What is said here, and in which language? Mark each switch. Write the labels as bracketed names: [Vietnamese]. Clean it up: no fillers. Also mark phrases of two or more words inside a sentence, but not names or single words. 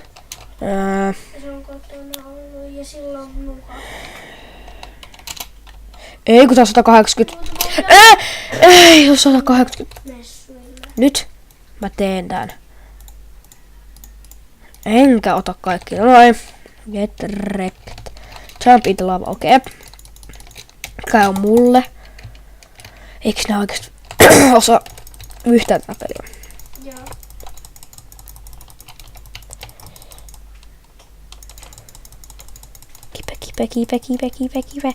[Finnish] Se on kotona ollut ja silloin mukaan. Ei, kun tää on 180. Ei, on 180. Nyt mä teen tän. Enkä ota kaikki. Noin. [English] Get wrecked. Jump into lava. Okei. Okay. [Finnish] Mikä on mulle? Eiks nää oikeesti osaa yhtään tätä peliä? Joo. Kipe.